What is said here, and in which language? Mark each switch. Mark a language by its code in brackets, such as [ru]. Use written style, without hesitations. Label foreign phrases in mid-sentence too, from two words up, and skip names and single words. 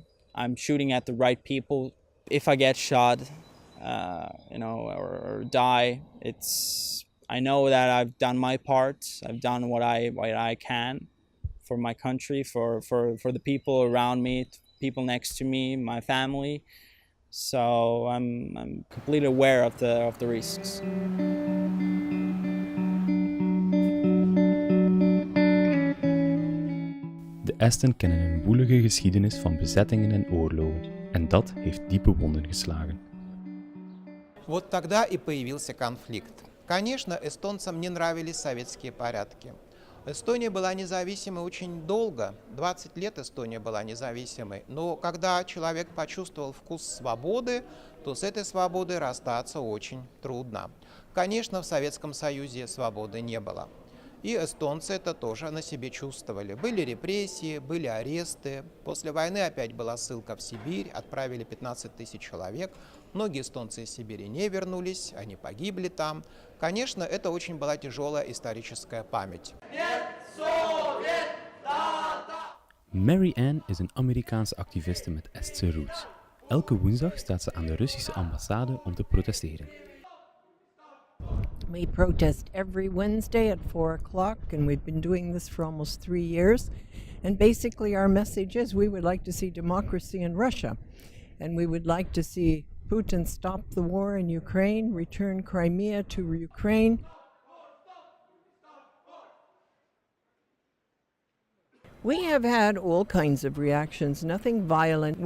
[en] I'm shooting at the right people. If I get shot, or die, I know that I've done my part. I've done what I can for my country, for the people around me, people next to me, my family. So I'm completely aware of the risks. [nl] De Esten kennen een woelige geschiedenis van bezettingen en oorlogen, en dat heeft diepe wonden geslagen. [ru] Вот тогда и появился конфликт. Конечно, эстонцам не нравились советские порядки. Эстония была независимой очень долго, 20 лет Эстония была независимой, но когда человек почувствовал вкус свободы, то с этой свободой расстаться очень трудно. Конечно, в Советском Союзе свободы не было. И эстонцы это тоже на себе чувствовали. Были репрессии, были аресты. После войны опять была ссылка в Сибирь, отправили 15 тысяч человек. Многие эстонцы из Сибири не вернулись, они погибли там. Конечно, это очень была тяжелая историческая память. [nl] Mary Ann is een Amerikaanse activiste met Estse roots. Elke woensdag staat ze aan de Russische ambassade om te protesteren. [en] We protest every Wednesday at 4 o'clock, and we've been doing this for almost 3 years. And basically our message is we would like to see democracy in Russia, and we would like to see Putin stop the war in Ukraine, return Crimea to Ukraine. We have had all kinds of reactions, nothing violent.